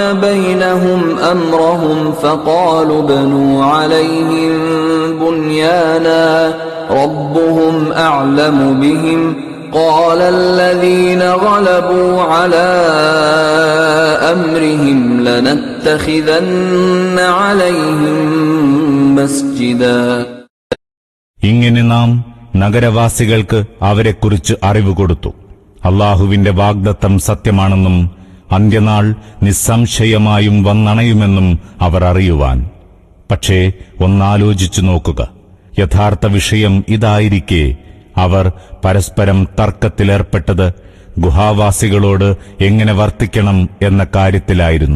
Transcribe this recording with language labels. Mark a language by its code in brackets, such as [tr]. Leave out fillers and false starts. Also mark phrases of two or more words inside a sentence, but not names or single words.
[ar] بينهم أمرهم فقالوا ابنوا عليهم بنيانا ربهم أعلم بهم قال الذين غلبوا على أمرهم لنتخذن عليهم مسجدا. [ml] ഇങ്ങനെ നാം നഗരവാസികൾക്ക് അവരെക്കുറിച്ച് അറിവ് കൊടുത്തു. അല്ലാഹുവിന്റെ വാഗ്ദത്തം സത്യമാണെന്നും അന്ത്യനാൾ നിസ്സംശയമായും വന്നണയുമെന്നും അവർ അറിയുവാൻ. പക്ഷേ ഒന്നാലോചിച്ചു നോക്കുക, യഥാർത്ഥ വിഷയം ഇതായിരിക്കെ അവർ പരസ്പരം തർക്കത്തിലേർപ്പെട്ടത് ഗുഹാവാസികളോട് എങ്ങനെ വർത്തിക്കണം എന്ന കാര്യത്തിലായിരുന്നു.